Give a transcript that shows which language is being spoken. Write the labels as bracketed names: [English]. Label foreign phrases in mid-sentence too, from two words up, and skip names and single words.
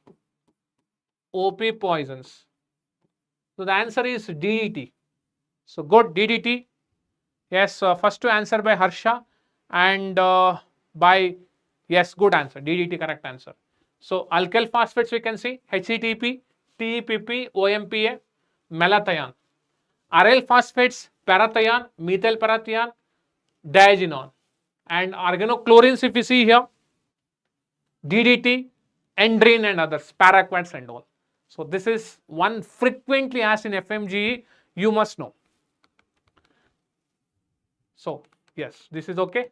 [English] So the answer is DDT. So good, DDT. Yes, first to answer by Harsha and by, yes, good answer. DDT, correct answer. So alkyl phosphates we can see HTP, TEPP, OMPA, malathion. Aryl phosphates, parathion, methyl parathion, diazinon. And organochlorines if you see here, DDT, endrine and others, paraquats and all. So this is one frequently asked in FMGE, you must know. So yes, this is okay.